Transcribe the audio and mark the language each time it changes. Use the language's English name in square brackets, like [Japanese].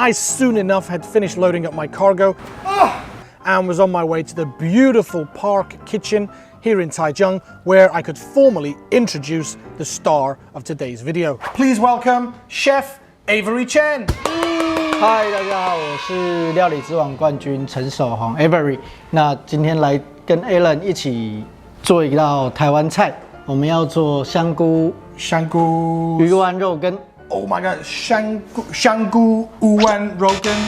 [English] I soon enough had finished loading up my cargo and was on my way to the beautiful park kitchen here in Taichung, where I could formally introduce the star of today's video. Please welcome Chef Avery Chen. [Chinese] 嗨，大家好，我是料理之王冠军陈守宏 Avery。那今天来跟 Alan 一起做一道台湾菜，我们要做香菇鱼丸肉羹。 [English] Oh my god， 香菇鱼丸肉羹。